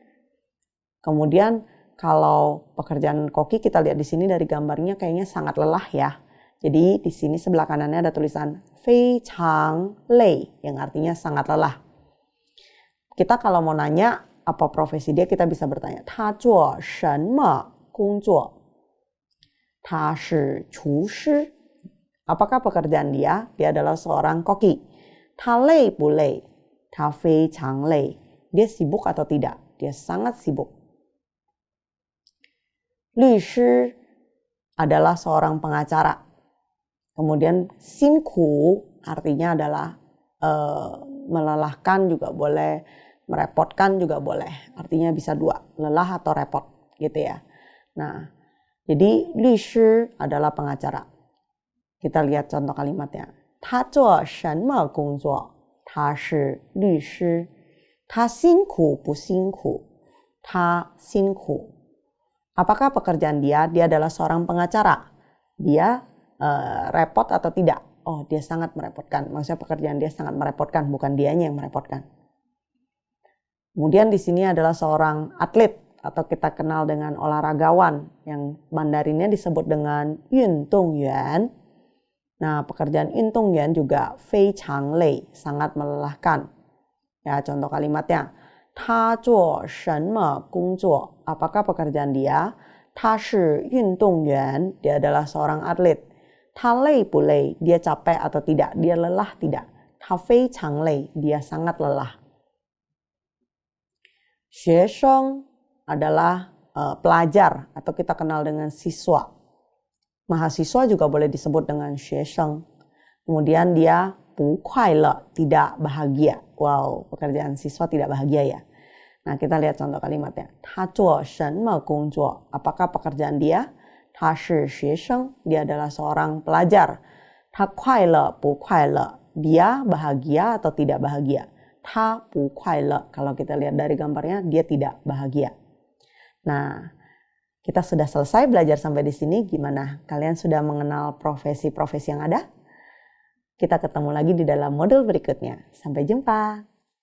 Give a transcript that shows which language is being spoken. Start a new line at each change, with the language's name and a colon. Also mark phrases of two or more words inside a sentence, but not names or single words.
Indonesian: Kemudian kalau pekerjaan koki kita lihat di sini dari gambarnya kayaknya sangat lelah ya. Jadi di sini sebelah kanannya ada tulisan
Chinese: 非常累
Indonesian: yang artinya sangat lelah. Kita kalau mau nanya apa profesi dia, kita bisa bertanya
Chinese: 他做什么工作? 他是厨师.
Indonesian: Apakah pekerjaan dia? Dia adalah seorang koki.
Chinese: 他累不累? 他非常累.
Indonesian: Dia sibuk atau tidak? Dia sangat sibuk. 律师 adalah seorang pengacara. Kemudian 辛苦 artinya adalah melelahkan juga boleh, merepotkan juga boleh. Artinya bisa dua, lelah atau repot gitu ya. Nah, jadi 律师 adalah pengacara. Kita lihat contoh kalimatnya.
Chinese: 他做什么工作? 他是律师. 他辛苦不辛苦? 他辛苦.
Indonesian: Apakah pekerjaan dia? Dia adalah seorang pengacara. Dia repot atau tidak? Oh, dia sangat merepotkan. Maksudnya pekerjaan dia sangat merepotkan, bukan dianya yang merepotkan. Kemudian di sini adalah seorang atlet atau kita kenal dengan olahragawan yang Mandarinnya disebut dengan 运动员. Nah, pekerjaan 运动员 juga
Chinese: 非常累,
Indonesian: sangat melelahkan. Ya, contoh kalimatnya.
Chinese: 他做什么工作?
Indonesian: Apakah pekerjaan dia?
Chinese: 他是运动员,
Indonesian: dia adalah seorang atlet.
Chinese: 他累不累?
Indonesian: Dia capek atau tidak? Dia lelah tidak?
Chinese: 他非常累,
Indonesian: dia sangat lelah. 学生 adalah pelajar atau kita kenal dengan siswa. Mahasiswa juga boleh disebut dengan 学生. Kemudian dia
Chinese: 不快乐,
Indonesian: tidak bahagia. Wow, pekerjaan siswa tidak bahagia ya. Nah, kita lihat contoh kalimatnya.
Chinese: 他做什么工作?
Indonesian: Apakah pekerjaan dia?
Chinese: 他是学生,
Indonesian: dia adalah seorang pelajar.
Chinese: 他快乐不快乐?
Indonesian: Dia bahagia atau tidak bahagia?
Chinese: 他不快乐.
Indonesian: Kalau kita lihat dari gambarnya, dia tidak bahagia. Nah, kita sudah selesai belajar sampai di sini. Gimana? Kalian sudah mengenal profesi-profesi yang ada? Kita ketemu lagi di dalam modul berikutnya. Sampai jumpa.